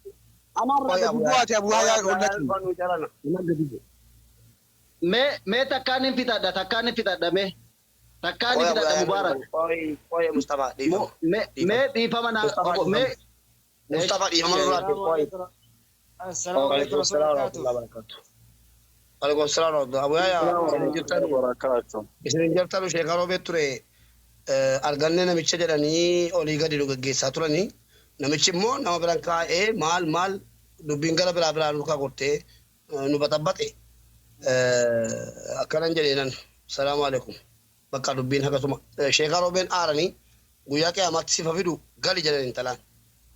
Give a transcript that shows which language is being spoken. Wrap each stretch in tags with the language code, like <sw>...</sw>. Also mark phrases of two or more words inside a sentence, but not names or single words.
<om>Mee takkaan hin fixadha mee takkaan hin fixadha Mubaarak. Mustafa dhiifama. Mee dhiifama naa Mustafa dhiifama nurraati.</om> <ar>السلام عليكم ورحمة الله وبركاته.</ar> <om>Waalaikumsalam Abu Yahyaa isin jirtan Sheekh Ruubee ture argannee namicha jedhanii olii gadi nu gaggeessaa turanii namichi immoo nama biraan kaa'ee maal dubbiin gara biraa nu kaa'uttee nu baxabbate akkanan jedheenan</om> <ar>السلام عليكم</ar> <om>bakka dubbiin akkasuma Sheekh Ruubeen aaranii guyyaa qiyyaamaatti sifa fidu gali jedhan intalaan</om>